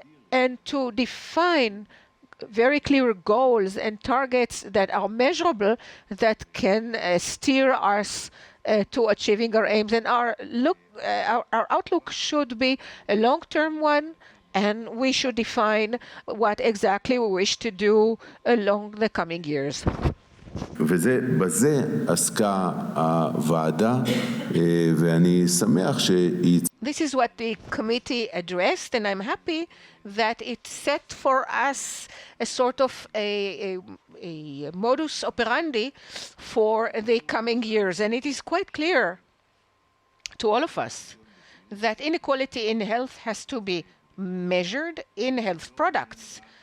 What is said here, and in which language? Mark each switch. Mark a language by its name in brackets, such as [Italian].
[English] And to define very clear goals and targets that are measurable, that can steer us to achieving our aims. And our outlook should be a long-term one, and we should define what exactly we wish to do along the coming years. [Hebrew] בזה עסקה הוועדה, ואני שמח שהיא... [English] This is what the committee addressed, and I'm happy that it set for us a sort of a modus operandi for the coming years. And it is quite clear to all of us that inequality in health has to be measured in health products.